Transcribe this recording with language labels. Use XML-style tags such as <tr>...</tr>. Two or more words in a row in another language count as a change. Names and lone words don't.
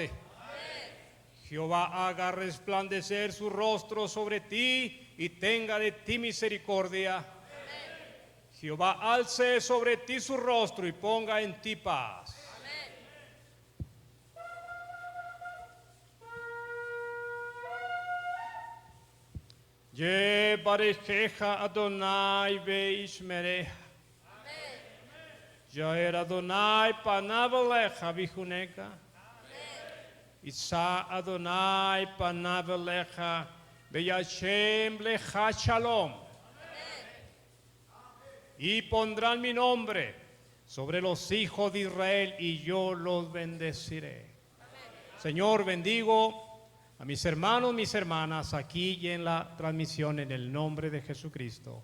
<es>Amén. Jehová haga resplandecer su rostro sobre ti y tenga de ti misericordia. Amén. Jehová alce sobre ti su rostro y ponga en ti paz.</es> <he>יברכך יהוה וישמרך. יאר יהוה פניו אליך ויחנך. ישא יהוה פניו אליך וישם לך שלום.</he> <es>Y pondrán mi nombre sobre los hijos de Israel y yo los bendeciré. Señor, bendigo a mis hermanos, mis hermanas, aquí y en la transmisión, en el nombre de Jesucristo.</es>